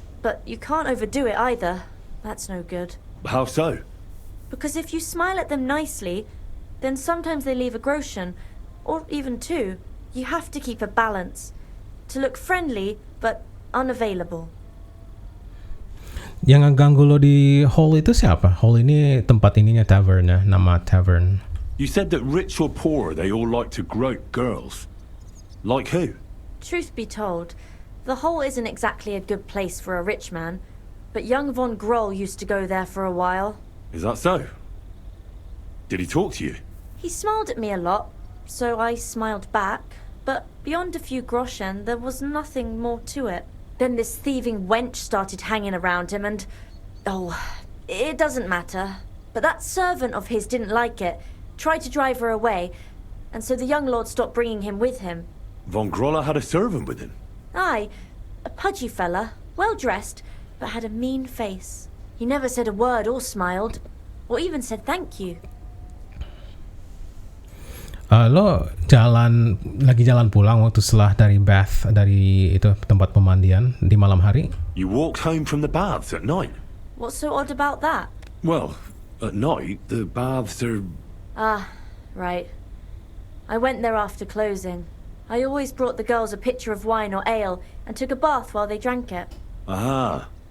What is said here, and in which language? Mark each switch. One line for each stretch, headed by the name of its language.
English: But you can't overdo it either. That's no good. How so? Because if you smile at them nicely, then sometimes they leave a groschen, or even two. You have to keep a balance. To look friendly, but unavailable.
Indonesian: Yang ngeganggu lo di hall itu siapa? Hall ini tempat ininya tavern ya, nama tavern.
English: You said that rich or poor, they all like to grope girls. Like who? Truth be told, the hole isn't exactly a good place for a rich man, but young von Groll used to go there for a while. Is that so? Did he talk to you? He smiled at me a lot, so I smiled back, but beyond a few groschen, there was nothing more to it. Then this thieving wench started hanging around him and... Oh, it doesn't matter. But that servant of his didn't like it, tried to drive her away, and so the young lord stopped bringing him with him. Von Groller had a servant with him? Aye, a pudgy fella, well dressed, but had a mean face. He never said a word or smiled, or even said thank you.
Indonesian: Lo lagi jalan pulang waktu setelah dari bath, dari itu tempat pemandian di malam hari.
English: You walked home from the baths at night? What's so odd about that? Well, at night, the baths are... Ah, right. I went there after closing. I always brought the girls a pitcher of wine or ale and took a bath while they drank it. Aha.